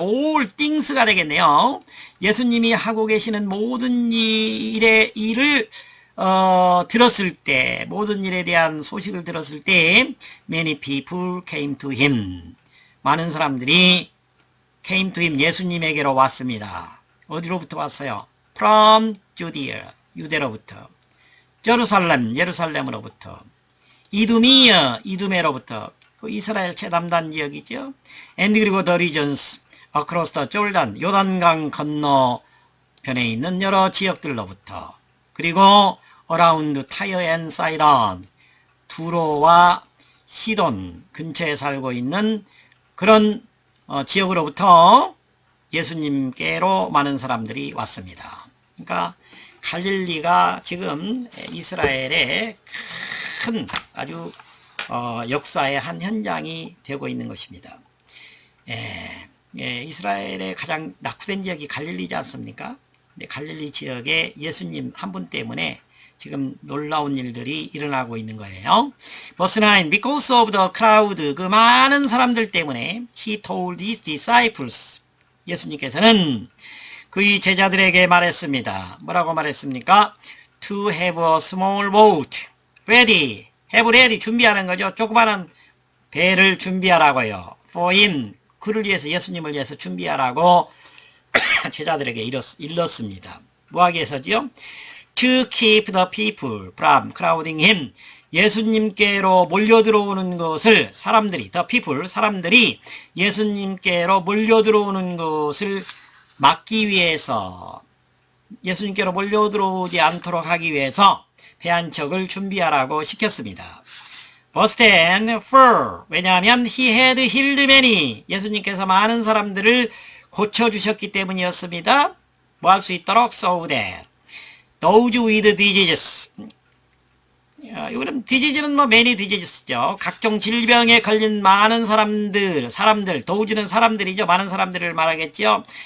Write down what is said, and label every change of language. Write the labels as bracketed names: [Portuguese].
[Korean] all things가 되겠네요. 예수님이 하고 계시는 모든 일을 들었을 때, 모든 일에 대한 소식을 들었을 때, [English] many people came to him. [Korean] 많은 사람들이 [English] came to him, [Korean] 예수님에게로 왔습니다. 어디로부터 왔어요? [English] from Judea, 유대로부터. [Korean] 제루살렘, 예루살렘으로부터. 이두미어, 이두메로부터. 그 이스라엘 최남단 지역이죠. and 그리고 [English] the regions across the Jordan, [Korean] 요단강 건너편에 있는 여러 지역들로부터. 그리고 [English] around Tyre and Sidon, [Korean] 두로와 시돈 근처에 살고 있는 그런 지역으로부터 예수님께로 많은 사람들이 왔습니다. 그러니까 갈릴리가 지금 이스라엘의 큰 아주 역사의 한 현장이 되고 있는 것입니다. 이스라엘의 가장 낙후된 지역이 갈릴리지 않습니까? 갈릴리 지역에 예수님 한 분 때문에 지금 놀라운 일들이 일어나고 있는 거예요. [English] Verse 9, because of the crowd, [Korean] 그 많은 사람들 때문에 [English] he told his disciples, [Korean] 예수님께서는 그의 제자들에게 말했습니다. 뭐라고 말했습니까? [English] To have a small boat ready, have ready, [Korean] 준비하는 거죠. 조그마한 배를 준비하라고요. [English] For him, [Korean] 그를 위해서, 예수님을 위해서 준비하라고 제자들에게 일렀습니다. 뭐하기 위해서지요? [English] To keep the people from crowding him. [Korean] 예수님께로 몰려들어오는 것을 사람들이, the people, 사람들이 예수님께로 몰려들어오는 것을 막기 위해서, 예수님께로 몰려들어오지 않도록 하기 위해서 배 한 척을 준비하라고 시켰습니다. [English] Verse 10, for, 왜냐하면 he had healed many. [Korean] 예수님께서 많은 사람들을 고쳐주셨기 때문이었습니다. 뭐 할 수 있도록? [English] So that those with diseases. [Korean] 이거는 disease는 뭐 [English] many diseases [Korean] 죠. 각종 질병에 걸린 많은 사람들, those는 사람들이죠. 많은 사람들을 말하겠죠.